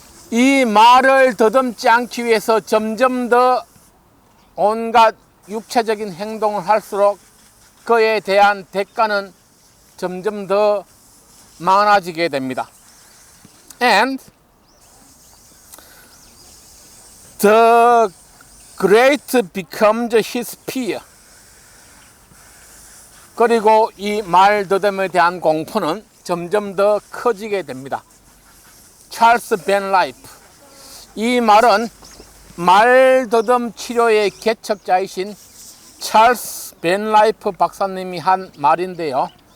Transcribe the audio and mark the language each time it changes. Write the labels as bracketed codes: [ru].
[ko] 이 말을 더듬지 않기 위해서 점점 더 온갖 육체적인 행동을 할수록 그에 대한 대가는 점점 더 많아지게 됩니다. [en] And the great becomes his fear. [ko] 그리고 이 말더듬에 대한 공포는 점점 더 커지게 됩니다. 찰스 벤 라이프. 이 말은 말더듬 치료의 개척자이신 찰스 벤 라이프 박사님이 한 말인데요.